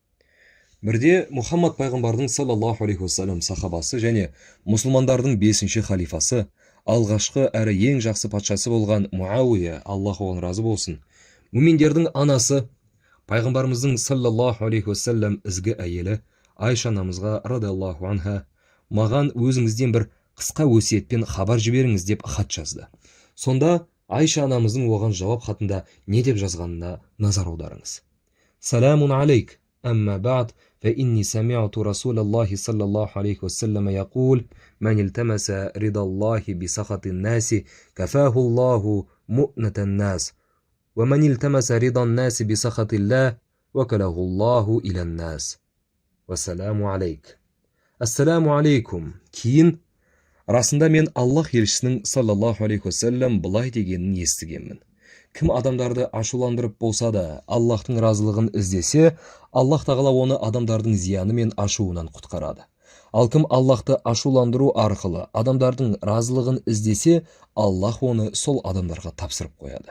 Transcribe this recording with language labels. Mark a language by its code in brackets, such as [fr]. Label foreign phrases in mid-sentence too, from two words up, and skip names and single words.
[kk] Бірде Мұхаммад пайғамбардың [ar] صلى الله عليه وسلم [kk] сахабасы және мұсылмандардың 5-ші халифасы, алғашқы әрі ең жақсы патшасы болған Муауия, Аллах оған разы болсын, мүминдердің анасы, пайғамбарымыздың [ar] صلى الله عليه وسلم [kk] ізгі әйелі Айша анамызға [ar] رضي الله عنها, [kk] маған өзіңізден бір қысқа өсиетпен хабар жіберіңіз деп хат жазды. Сонда Айша анамыздың оған жауап хатында не деп жазғанына назар аударыңыз. [ar] سلام عليك، أما بعد, فإني سمعت رسول الله صلى الله عليه وسلم يقول من التمس رضا الله بسخط الناس كفاه الله مؤنة الناس ومن التمس رضا الناس بسخط الله وكله الله إلى الناس والسلام عليك. السلام عليكم. [kk] Кейін расында мен Аллах елшісінің [ar] صلى الله عليه وسلم [kk] былай дегенін естігенмін. Кім адамдарды ашуландырып болса да, Аллахтың разылығын іздесе, Аллах тағала оны адамдардың зияны мен ашуынан құтқарады. Ал кім Аллахты ашуландыру арқылы адамдардың разылығын іздесе, Аллах оны сол адамдарға тапсырып қояды.